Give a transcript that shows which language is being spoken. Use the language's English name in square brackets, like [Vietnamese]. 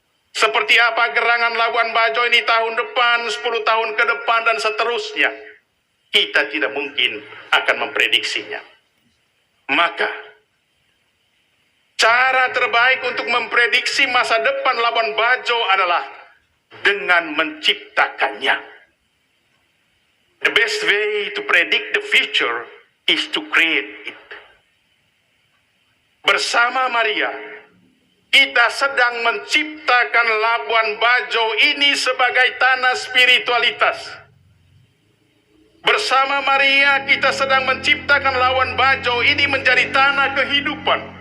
[Indonesian] Seperti apa gerangan Labuan Bajo ini tahun depan, 10 tahun ke depan, dan seterusnya. Kita tidak mungkin akan memprediksinya. Maka, cara terbaik untuk memprediksi masa depan Labuan Bajo adalah dengan menciptakannya. [English] The best way to predict the future is to create it. [Indonesian] Bersama Maria, kita sedang menciptakan Labuan Bajo ini sebagai tanah spiritualitas. Bersama Maria, kita sedang menciptakan Labuan Bajo ini menjadi tanah kehidupan.